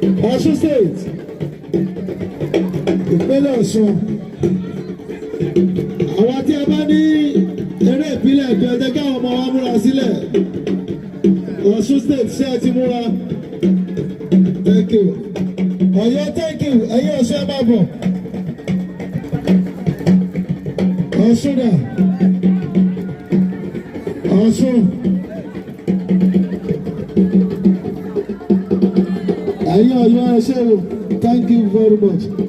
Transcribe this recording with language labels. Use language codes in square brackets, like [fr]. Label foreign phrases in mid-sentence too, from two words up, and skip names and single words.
[yo] Ọ̀ṣun State, ìpínlẹ̀ Ọ̀ṣun. Àwa tí a bá ní eré ìbílẹ̀ ẹ̀dùn, ẹ jẹ́ káwọn ọmọ wa múra sílẹ̀. Ọ̀ṣun State, ṣé ẹ ti múra? [en] Thank you. Ọ̀yọ́, thank you. [yo] Ẹ̀yin Ọ̀ṣun, ẹ máa bọ̀. Ọ̀ṣun dà? Ọ̀ṣun. Ẹ̀yin Ọ̀yọ́, ẹ ṣé o. [en] Thank you very much.